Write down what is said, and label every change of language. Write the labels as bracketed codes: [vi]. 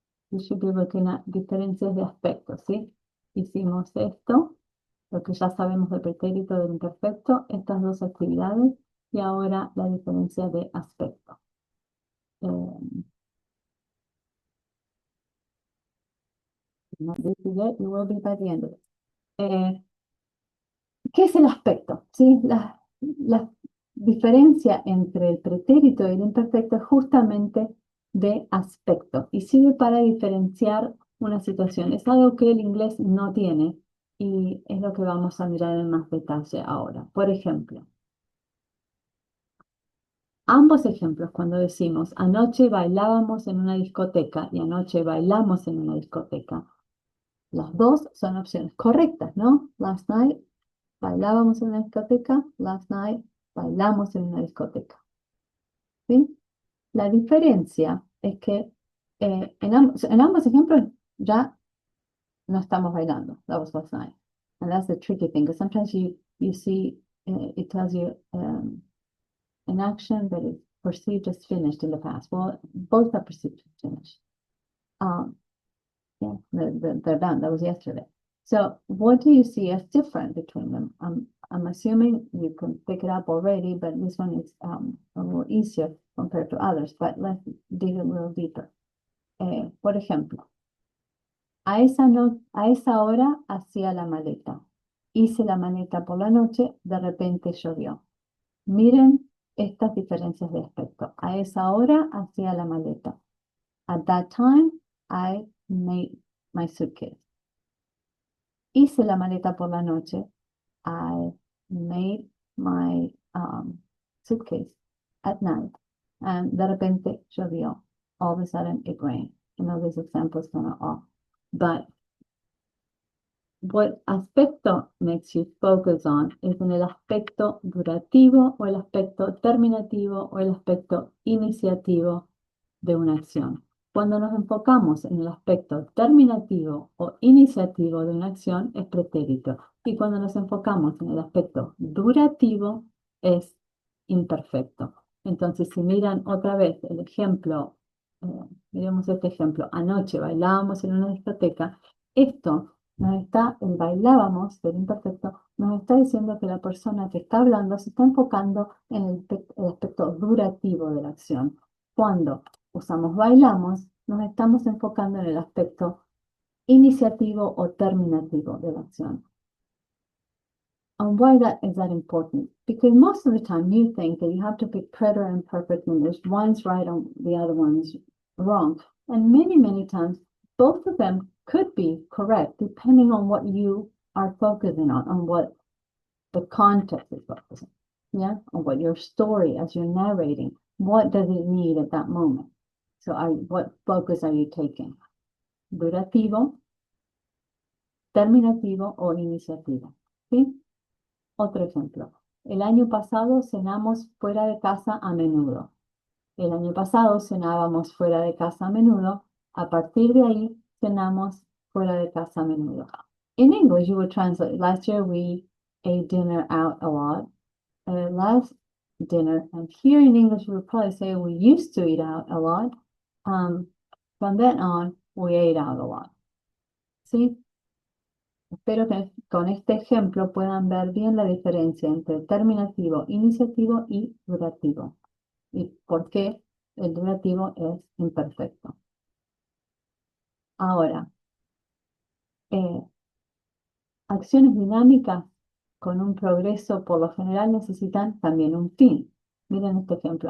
[en] You should be looking at [es] diferencias de aspecto, ¿sí? Hicimos esto, lo que ya sabemos del pretérito del imperfecto, estas dos actividades, y ahora la diferencia de aspecto. [en] Not this yet, you will be by the end of it. [es] ¿Qué es el aspecto? ¿Sí? La diferencia entre el pretérito y el imperfecto es justamente de aspecto y sirve para diferenciar una situación. Es algo que el inglés no tiene y es lo que vamos a mirar en más detalle ahora. Por ejemplo, ambos ejemplos, cuando decimos anoche bailábamos en una discoteca y anoche bailamos en una discoteca, las dos son opciones correctas, ¿no? [en] Last night [es] bailábamos en una discoteca, [en] last night [es] bailamos en una discoteca. ¿Sí? La diferencia es que en ambos ejemplos ya no estamos bailando. [en] That was last night. And that's the tricky thing, because sometimes you see it tells you an action that is perceived as finished in the past. Well, both are perceived as finished. Yeah, they're done. That was yesterday. So what do you see as different between them? I'm assuming you can pick it up already, but this one is a little easier compared to others, but let's dig a little deeper. [es] Por ejemplo, a esa hora hacía la maleta. Hice la maleta por la noche, de repente llovió. Miren estas diferencias de aspecto. A esa hora hacía la maleta. [en] At that time, I made my suitcase. [es] Hice la maleta por la noche. [en] I made my suitcase at night. And [es] de repente llovió. [en] All of a sudden it rained. You know, this example is kind of off. But what aspecto makes you focus on [es] es en el aspecto durativo o el aspecto terminativo o el aspecto iniciativo de una acción. Cuando nos enfocamos en el aspecto terminativo o iniciativo de una acción es pretérito. Y cuando nos enfocamos en el aspecto durativo es imperfecto. Entonces, si miran otra vez el ejemplo, miremos este ejemplo, anoche bailábamos en una discoteca, esto el bailábamos del imperfecto, nos está diciendo que la persona que está hablando se está enfocando en el aspecto durativo de la acción. Cuando usamos bailamos, nos estamos enfocando en el aspecto iniciativo o terminativo de la acción. [en] And why is that important? Because most of the time you think that you have to pick preterite and perfect when there's one's right and the other one's wrong. And many, many times, both of them could be correct depending on what you are focusing on what the context is focusing, yeah, on what your story as you're narrating, what does it need at that moment? So what focus are you taking? [es] Durativo, terminativo o iniciativo, ¿sí? Otro ejemplo. El año pasado cenamos fuera de casa a menudo. El año pasado cenábamos fuera de casa a menudo. A partir de ahí, cenamos fuera de casa a menudo. [en] In English, you would translate, last year we ate dinner out a lot. Last dinner, and here in English, we would probably say we used to eat out a lot. From then on, we ate out a lot. [es] ¿Sí? Espero que con este ejemplo puedan ver bien la diferencia entre terminativo, iniciativo y durativo. Y por qué el durativo es imperfecto. Ahora, acciones dinámicas con un progreso por lo general necesitan también un fin. Miren este ejemplo.